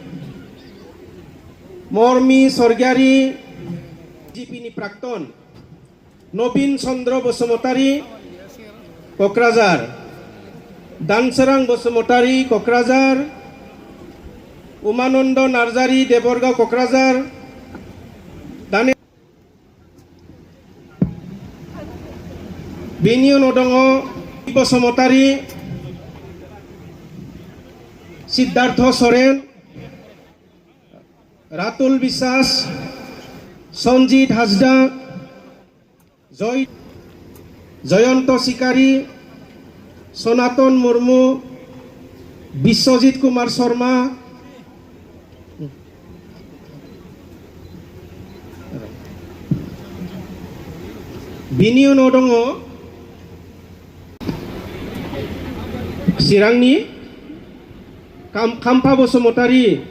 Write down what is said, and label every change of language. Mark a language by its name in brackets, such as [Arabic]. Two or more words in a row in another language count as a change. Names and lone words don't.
[Bodo] मर्मी स्वर्गीयारी जिपिनि प्राक्तन नवीन चंद्र बसुमतारी कक्राझार दानसोरां बसुमतारी कक्राझार उमानंद नार्जारी देबरगांव कक्राझार दाने बेनि उनाव दङ बसुमतारी सिद्धार्थ सरेन रातुल বিশ্বাস সঞ্জিত হাজদা জয়ন্ত শিকাৰী সনাতন মুৰ্মু বিশ্বজিৎ কুমাৰ শৰ্মা बिनि उनाव दङ चिरांनि खाम्फा बसुमतारी